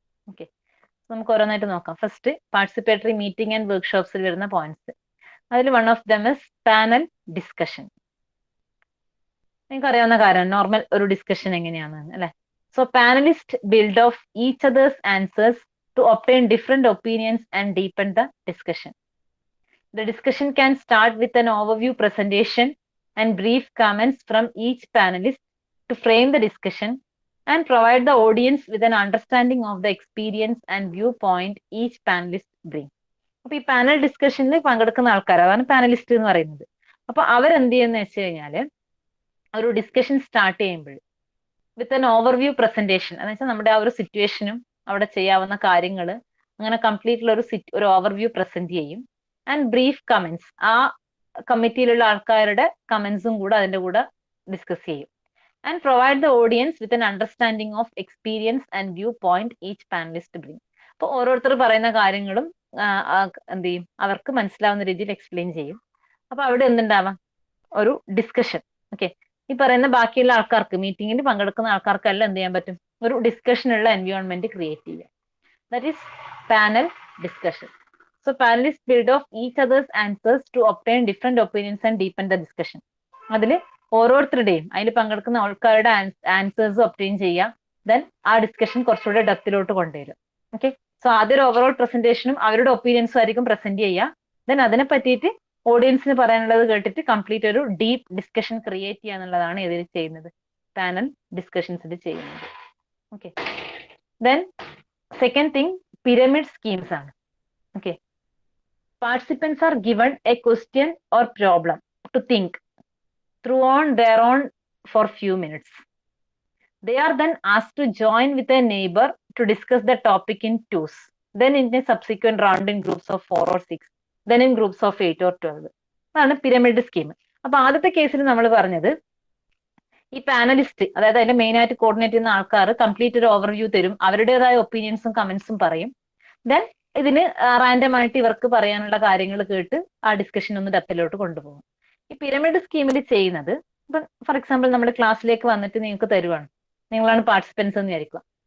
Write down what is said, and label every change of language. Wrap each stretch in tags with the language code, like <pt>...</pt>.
<ml>Okay, നമുക്ക് ഓരോന്നായിട്ട് നോക്കാം. ഫസ്റ്റ് പാർട്ടിസിപ്പേറ്ററി മീറ്റിംഗ് ആൻഡ് വർക്ക്ഷോപ്സിൽ വരുന്ന പോയിന്റ്സ്. അതിൽ</ml> <en>one of them is</en> <ml>panel discussion. നിങ്ങൾക്ക് അറിയാവുന്ന കാര്യം, നോർമൽ ഒരു ഡിസ്കഷൻ എങ്ങനെയാണ് അല്ലെ.</ml> <en>So panelist build off each others answers to obtain different opinions and deepen the discussion. The discussion can start with an overview presentation and brief comments from each panelist to frame the discussion and provide the audience with an understanding of the experience and viewpoint each panelist brings.</en> <ml>അപ്പൊ ഈ panel ഡിസ്കഷനിൽ പങ്കെടുക്കുന്ന ആൾക്കാർ, അതാണ് panellist എന്ന് പറയുന്നത്. അപ്പൊ അവരെന്ത് ചെയ്യുന്ന വെച്ച് കഴിഞ്ഞാല് ഒരു ഡിസ്കഷൻ സ്റ്റാർട്ട് ചെയ്യുമ്പോൾ</ml> <en>with an overview presentation,</en> <ml>എന്ന് വെച്ചാൽ നമ്മുടെ ആ ഒരു സിറ്റുവേഷനും അവിടെ ചെയ്യാവുന്ന കാര്യങ്ങൾ അങ്ങനെ കംപ്ലീറ്റ് ഒരു ഓവർവ്യൂ പ്രസന്റ് ചെയ്യും. ആൻഡ് ബ്രീഫ് കമന്റ്സ്, ആ കമ്മിറ്റിയിലുള്ള ആൾക്കാരുടെ കമന്റ്സും കൂടെ അതിന്റെ കൂടെ ഡിസ്കസ് ചെയ്യും.</ml> <en>And provide the audience with an understanding of experience and viewpoint each panelist bring.</en> <ml>അപ്പൊ ഓരോരുത്തർ പറയുന്ന കാര്യങ്ങളും എന്ത് ചെയ്യും, അവർക്ക് മനസ്സിലാവുന്ന രീതിയിൽ എക്സ്പ്ലെയിൻ ചെയ്യും. അപ്പൊ അവിടെ എന്തുണ്ടാവാം, ഒരു ഡിസ്കഷൻ. ഓക്കെ, ഈ പറയുന്ന ബാക്കിയുള്ള ആൾക്കാർക്ക്, മീറ്റിംഗിൽ പങ്കെടുക്കുന്ന ആൾക്കാർക്കെല്ലാം എന്ത് ചെയ്യാൻ പറ്റും, ഒരു ഡിസ്കഷനുള്ള എൻവയോൺമെന്റ് ക്രിയേറ്റ് ചെയ്യുക.</ml> <en>That is panel discussion. So panelists build off each other's answers to obtain different opinions and deepen the discussion.</en> <ml>അതിൽ ഓരോരുത്തരുടെയും അതിൽ പങ്കെടുക്കുന്ന ആൾക്കാരുടെ ആൻസേഴ്സ് ഒബ്റ്റെയിൻ ചെയ്യുക, ദെൻ ആ ഡിസ്കഷൻ കുറച്ചുകൂടെ ഡെപ്തിലോട്ട് കൊണ്ടുവരിക. ഓക്കെ, സോ ആദ്യം ഒരു ഓവറോൾ പ്രസന്റേഷനും അവരുടെ ഒപ്പീനിയൻസും ആയിരിക്കും പ്രസന്റ് ചെയ്യുക. ദെൻ അതിനെ പറ്റിയിട്ട് ഓഡിയൻസിന് പറയാനുള്ളത് കേട്ടിട്ട് കംപ്ലീറ്റ് ഒരു ഡീപ്പ് ഡിസ്കഷൻ ക്രിയേറ്റ് ചെയ്യുക എന്നുള്ളതാണ് ഇതിൽ ചെയ്യുന്നത്, പാനൽ ഡിസ്കഷൻസിൽ ചെയ്യുന്നത്. Okay, then second thing pyramid schemes ആണ്.</ml> <en>Okay, participants are given a question or problem to think through on their own for few minutes. They are then asked to join with a neighbor to discuss the topic in twos, then in a subsequent round in groups of 4 or 6, then in groups of 8 or 12.</en> <ml>അതാണ് pyramid scheme. അപ്പൊ ആദ്യത്തെ കേസിൽ നമ്മൾ പറഞ്ഞത് ഈ panellist, അതായത് അതിന്റെ main ആയിട്ട് കോർഡിനേറ്റ് ചെയ്യുന്ന ആൾക്കാർ കംപ്ലീറ്റ് ഒരു ഓവർവ്യൂ തരും, അവരുടേതായ ഒപ്പീനിയൻസും കമന്റ്സും പറയും. ദെൻ ഇതിന് റാൻഡം ആയിട്ട് ഇവർക്ക് പറയാനുള്ള കാര്യങ്ങൾ കേട്ട് ആ ഡിസ്കഷൻ ഒന്ന് ഡെപ്തിലോട്ട് കൊണ്ടുപോകും. ഈ പിരമിഡ് സ്കീമിൽ ചെയ്യുന്നത്, ഇപ്പൊ ഫോർ എക്സാമ്പിൾ നമ്മൾ ക്ലാസ്സിലേക്ക് വന്നിട്ട് നിങ്ങൾക്ക് തരുവാണ്, നിങ്ങളാണ് പാർട്ടിസിപ്പൻസ് എന്ന് വിചാരിക്കുക.</ml>